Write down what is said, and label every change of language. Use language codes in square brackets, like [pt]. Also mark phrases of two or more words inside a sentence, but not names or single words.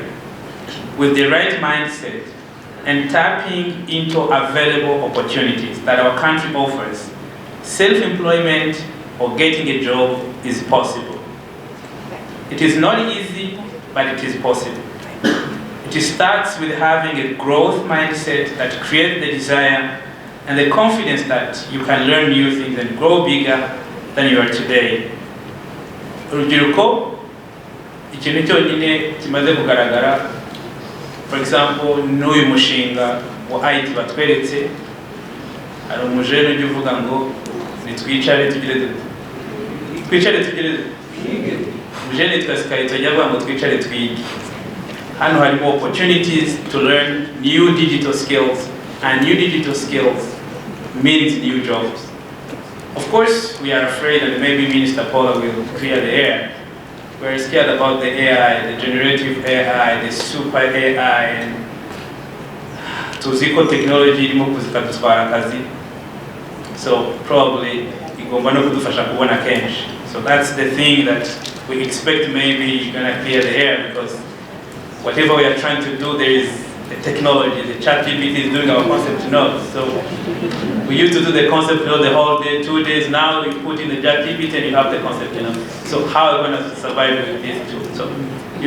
[en] With the right mindset and tapping into available opportunities that our country offers, self-employment or getting a job is possible. It is not easy, but it is possible. It starts with having a growth mindset that creates the desire and the confidence that you can learn new things and grow bigger than you are today. [rw] Urubyiruko, ikintu cyonyine kimaze kugaragara, [en] for example, [rw] n'uyu mushinga wa IT batweretse, hari umujene ujya uvuga ngo nitwicare tugire umujene twasikaye tujya avuga ngo twicare twige. Hano harimo [en] opportunities to learn new digital skills, and new digital skills means new jobs. Of course, we are afraid that maybe Minister Paula will clear the air. We're scared about the AI, the generative AI, the super AI, and [rw] tuziko technology irimo kuzikadutwara kazi. [en] So probably [rw] igomba no kudufasha kubona kenshi. [en] So that's the thing that we expect maybe you're gonna clear the air, because whatever we are trying to do, there is the technology. The ChatGPT is doing our concept notes. So we used to do the concept note the whole day, 2 days. Now you put in the ChatGPT and you have the concept note. So how are we going to survive with these two?